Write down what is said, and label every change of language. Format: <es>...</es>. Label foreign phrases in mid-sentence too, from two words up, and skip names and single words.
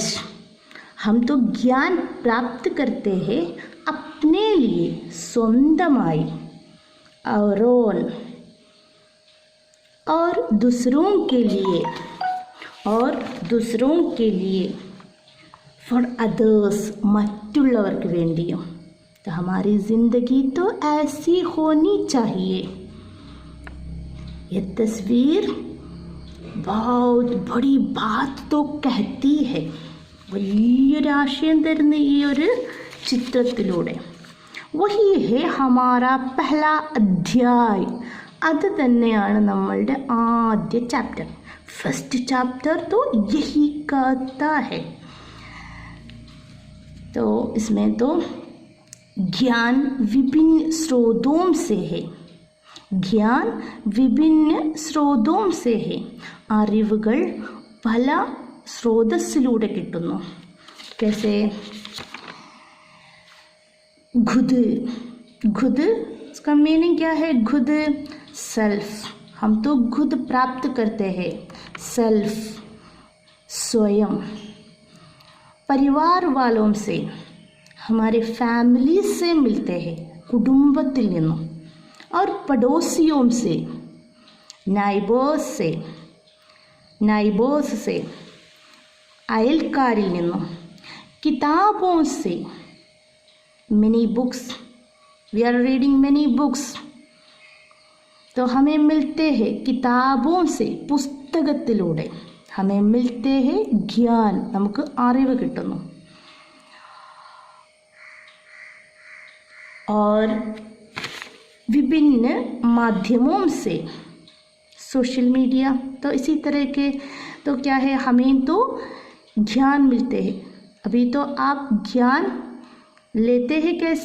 <hi>हम तो ज्ञान प्राप्त करते हैं अपने लिए, സ്വന്തമായി, औरों, और दूसरों के लिए, और दूसरों के लिए,</hi> <en>for others,</en> <ml>മറ്റുള്ളവർക്ക് വേണ്ടിയും.</ml> <hi>तो हमारी ज़िंदगी तो ऐसी होनी चाहिए. ये तस्वीर बहुत बड़ी बात तो कहती है.</hi> <ml>വലിയൊരാശയം തരുന്ന ഈ ഒരു ചിത്രത്തിലൂടെ.</ml> <hi>वही है हमारा पहला अध्याय,</hi> <ml>അത് തന്നെയാണ് നമ്മളുടെ ആദ്യ ചാപ്റ്റർ.</ml> <en>first chapter</en> <hi>तो यही कहता है. तो इसमें तो ज्ञान विभिन्न स्रोतों से है. ज्ञान विभिन्न स्रोतों से है.</hi> <ml>അറിവുകൾ പല സ്രോതസ്സിലൂടെ കിട്ടുന്നു.</ml> <hi>कैसे? खुद, खुद इसका मीनिंग क्या है? खुद, सेल्फ. हम तो खुद प्राप्त करते हैं. सेल्फ, स्वयं. परिवार वालों से, हमारे फैमिली से मिलते हैं,</hi> <ml>കുടുംബത്തിൽ നിന്നും.</ml> <hi>और पड़ोसियों से, नाइबर्स से, नाइबर्स से,</hi> <ml>അയൽക്കാരിൽ നിന്നും.</ml> <hi>किताबों से,</hi> <en>many books, we are reading many books.</en> <hi>तो हमें मिलते हैं किताबों से, പുസ്തകത്തിലൂടെ हमें मिलते हैं ज्ञान,</hi> <ml>നമുക്ക് അറിവ് കിട്ടുന്നു.</ml> <hi>और विभिन्न माध्यमों से,</hi> <en>social media,</en> <hi>तो इसी तरह के. तो क्या है? हमें तो ज्ञान मिलते हैं. अभी तो आप ज्ञान लेते हैं कैसे?</hi>